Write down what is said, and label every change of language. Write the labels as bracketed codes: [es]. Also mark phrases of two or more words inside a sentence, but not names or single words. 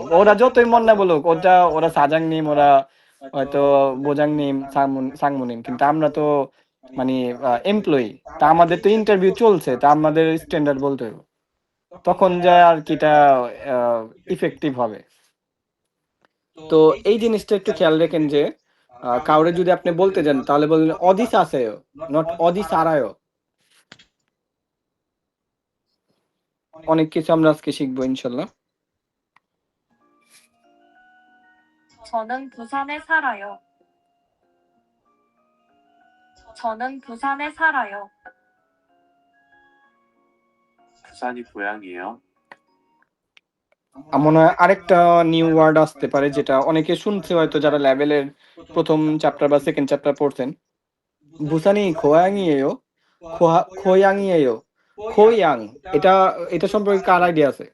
[bn] ওরা যতই মন না বলুক, ওরা [ko] 사장님, [bn] ওরা হয়তো [ko] 부장님, [bn] সাংমুনিম, কিন্তু আমরা তো মানে এমপ্লয়ি, তা আমাদের তো ইন্টারভিউ চলছে, তা আমাদের স্ট্যান্ডার্ড বলতে হবে, তখন যা আর কিটা ইফেক্টিভ হবে। তো এই জিনিসটা একটু খেয়াল রেখেন যে কাউরে যদি আপনি বলতে যান, তাহলে বললেন [ko] 어디 사세요, [bn] নট [ko] 어디 살아요. [bn] অনেক কিছু আমরা আজকে শিখবো ইনশাল্লাহ। [ko] 저는 부산에 살아요. 저는 부산에 살아요. 부산이 고향이에요. [bn] মনে হয় আরেকটা নিউ ওয়ার্ড আসতে পারে, যেটা অনেকে শুনছে হয়তো যারা লেভেলের প্রথম চ্যাপ্টার বা সেকেন্ড চ্যাপ্টার পড়ছেন। [ko] 부산이 고향이에요, [bn] খোয়াংইয়েও, খোয়াং, এটা সম্পর্কে কার আইডিয়া আছে?